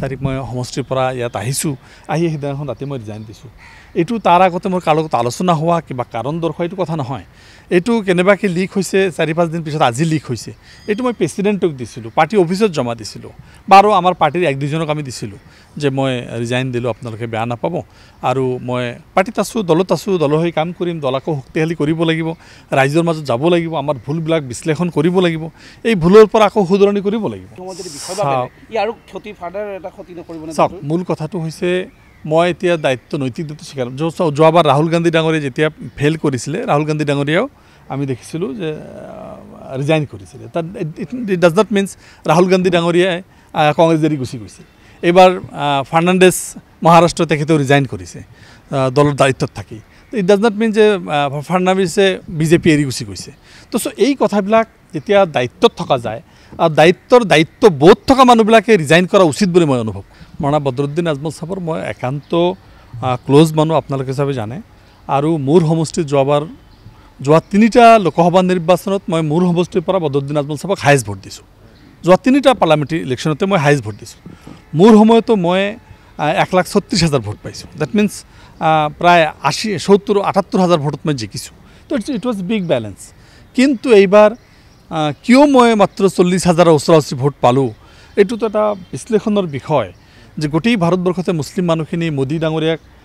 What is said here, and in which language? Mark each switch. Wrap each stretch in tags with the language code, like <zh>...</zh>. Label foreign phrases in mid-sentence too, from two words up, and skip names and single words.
<as>তাৰিখ মই সমষ্টিৰ পৰা ইয়াত আহিছোঁ আহি সেইদিনাখন ৰাতি মই ৰিজাইন দিছোঁ এইটো তাৰ আগতে মোৰ কাৰো লগত আলোচনা হোৱা কিবা কাৰণ দৰ্শোৱা এইটো কথা নহয় এইটো কেনেবাকৈ লিক হৈছে 4-5 দিন পিছত আজি লিক হৈছে এইটো মই প্ৰেচিডেণ্টক দিছিলোঁ পাৰ্টি অফিচত জমা দিছিলোঁ বাৰু আমাৰ পাৰ্টিৰ 1-2জনক আমি দিছিলোঁ যে মই ৰিজাইন দিলোঁ আপোনালোকে বেয়া নাপাব আৰু মই পাৰ্টিত আছোঁ দলত আছোঁ দলৰ হৈ কাম কৰিম দলকো শক্তিশালী কৰিব লাগিব ৰাইজৰ মাজত যাব লাগিব আমাৰ ভুলবিলাক বিশ্লেষণ কৰিব লাগিব এই ভুলৰ পৰা আকৌ শুধৰণি কৰিব লাগিব চাওক মূল কথাটো হৈছে মই এতিয়া দায়িত্ব নৈতিক দায়িত্ব স্বীকাৰ যোৱাবাৰ ৰাহুল গান্ধী ডাঙৰীয়া যেতিয়া ফেইল কৰিছিলে ৰাহুল গান্ধী ডাঙৰীয়াও আমি দেখিছিলোঁ যে ৰিজাইন কৰিছিলে তাত</as> <en>it does not means</en> <as>ৰাহুল গান্ধী ডাঙৰীয়াই কংগ্ৰেছ এৰি গুচি গৈছে এইবাৰ ফাৰ্ণাণ্ডেজ মহাৰাষ্ট্ৰ তেখেতেও ৰিজাইন কৰিছে দলৰ দায়িত্বত থাকি</as> <en>it does not mean</en> <as>যে ফাৰ্ণাণ্ডেজে বিজেপি এৰি গুচি গৈছে তো এই কথাবিলাক যেতিয়া দায়িত্বত থকা যায় আৰু দায়িত্ববোধ থকা মানুহবিলাকে ৰিজাইন কৰা উচিত বুলি মই অনুভৱ মৌলানা বদৰুদ্দিন আজমল সাহেবৰ মই একান্ত ক্লোজ মানুহ আপোনালোকে চবে জানে আৰু মোৰ সমষ্টিত যোৱা 3টা লোকসভা নিৰ্বাচনত মই মোৰ সমষ্টিৰ পৰা বদৰুদ্দিন আজমল সাহেবক</as> <en>highest vote</en> <as>দিছোঁ যোৱা 3টা</as> <en>parliamentary election</en> <as>মই</as> <en>highest vote</en> <as>দিছোঁ মোৰ সময়তো মই 1,36,000 ভোট পাইছোঁ</as> <en>that means</en> <as>প্ৰায় 70-78,000 ভোটত মই জিকিছোঁ তো</as> <en>it was big balance</en> <as>কিন্তু এইবাৰ কিয় মই মাত্ৰ 40,000 ওচৰা-ওচৰি ভোট পালোঁ এইটোতো এটা বিশ্লেষণৰ বিষয় যে গোটেই ভাৰতবৰ্ষতে মুছলিম মানুহখিনি মোদী ডাঙৰীয়াক</as>